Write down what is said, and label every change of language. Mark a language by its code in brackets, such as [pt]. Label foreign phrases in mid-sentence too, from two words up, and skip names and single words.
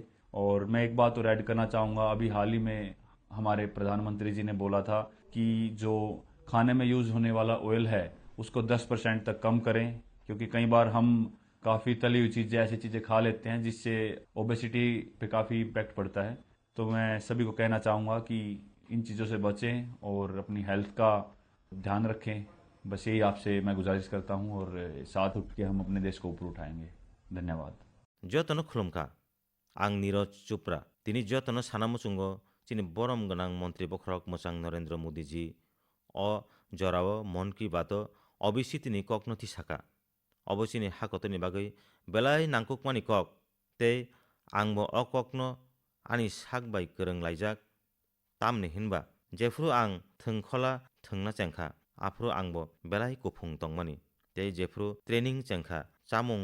[hi] और मैं एक बात और ऐड करना चाहूँगा, अभी हाल ही में हमारे प्रधानमंत्री जी ने बोला था कि जो खाने में यूज़ होने वाला ऑयल है उसको 10% तक कम करें, क्योंकि कई बार हम काफ़ी तली हुई चीज़ें, ऐसी चीज़ें खा लेते हैं जिससे ओबेसिटी पे काफ़ी इम्पैक्ट पड़ता है। तो मैं सभी को कहना चाहूँगा कि इन चीज़ों से बचें और अपनी हेल्थ का ध्यान रखें। बस यही आपसे मैं गुजारिश करता हूँ, और साथ उठ के हम अपने देश को ऊपर उठाएंगे। धन्यवाद। [brx] जतन खुलुमका आं नीरज चोपड़ा तिनी जतन सानामुचुंगो चिनि बरम गनां मन्त्री बखरक मोचां नरेंद्र मोदी जी अ जराव मन की बात अबिसितिनि ककनथि साका अबसिनि हाकतनि बागै बेलाय नांकुकमानि कक ते आंबो अककनो आनि साक बाय गोरों लायजाक तामनि हिनबा जेफ्रु आं थोंखला थोंना चेंखा आफ्रु आंबो बेलाय गुफुं तंमानि ते जेफ्रु ट्रेनिं चेंखा चामुं